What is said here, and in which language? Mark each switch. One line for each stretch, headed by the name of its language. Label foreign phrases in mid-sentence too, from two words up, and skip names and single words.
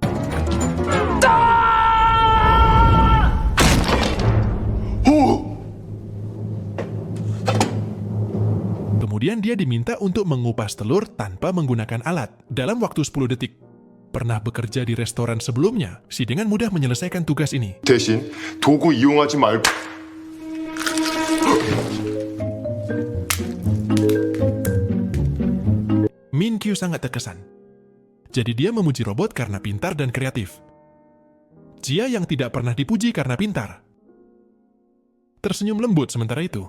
Indonesian: Kemudian dia diminta untuk mengupas telur tanpa menggunakan alat dalam waktu 10 detik. Pernah bekerja di restoran sebelumnya, si dengan mudah menyelesaikan tugas ini.
Korean: 대신 도구 이용하지 말고.
Indonesian: Minkyu sangat terkesan. Jadi dia memuji robot karena pintar dan kreatif. Jia yang tidak pernah dipuji karena pintar tersenyum lembut sementara itu.